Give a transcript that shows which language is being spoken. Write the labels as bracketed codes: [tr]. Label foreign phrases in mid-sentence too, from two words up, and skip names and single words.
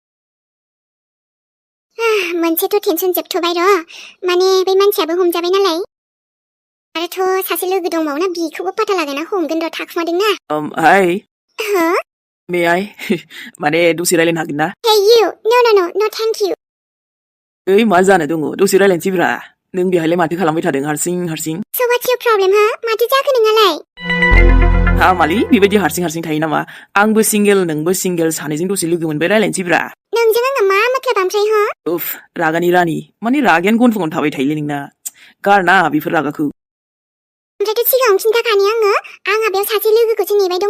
[brx] मोनसेथ' टेनसन जोबथ'बाय र' माने बै मानसियाबो हमजाबाय नालाय आरोथ' सासे लोगो दंबावोना बिखौबो पाता लागायना हमगोन र' थाखुमादोंना हाय हो [en] may I [brx] माने दसे रायलायनो हागोन ना [en] hey you know thank you [brx] ओइ मा जानो दङ दसे रायलायनोसै ब्रा नों बेहायलाय माथो खालामबाय थादों हारसिं [en] So what's your problem ha [brx] माथो जाखो नोंहालाय हा मालि बेबायदि हारसिं थायो नामा आंबो सिंगेल नोंबो सिंगेल सानैजों दसे लोगो मोनबाय रायलायनोसै ब्रा नोंजों आंहा मा मतलब ओमफ्राय हो उफ रागानि रानि माने रागायानो गन्थंआवनो थाबाय थायोलै नोंना गारना बेफोर रागाखौ ओमफ्रायथ' सिगाङाव खिन्थाखानि आंहा बेयाव सासे लोगोखौसो नेबाय दङ